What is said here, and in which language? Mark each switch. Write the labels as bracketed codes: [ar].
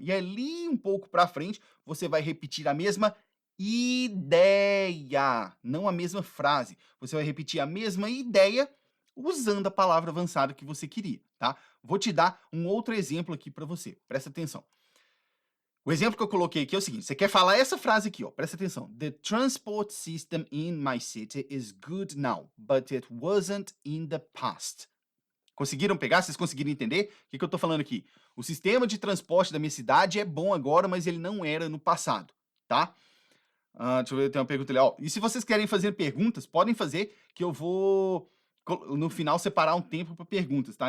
[pt] E ali um pouco para frente, você vai repetir a mesma ideia, não a mesma frase. Você vai repetir a mesma ideia usando a palavra avançada que você queria, tá? Vou te dar um outro exemplo aqui para você. Presta atenção. O exemplo que eu coloquei aqui é o seguinte, você quer falar essa frase aqui, ó, presta atenção. [en] The transport system in my city is good now, but it wasn't in the past. [pt] Conseguiram pegar? Vocês conseguiram entender? O que eu tô falando aqui? O sistema de transporte da minha cidade é bom agora, mas ele não era no passado, tá? Deixa eu ver, tem uma pergunta ali. Ó, e se vocês querem fazer perguntas, podem fazer, que eu vou, no final, separar um tempo para perguntas, tá?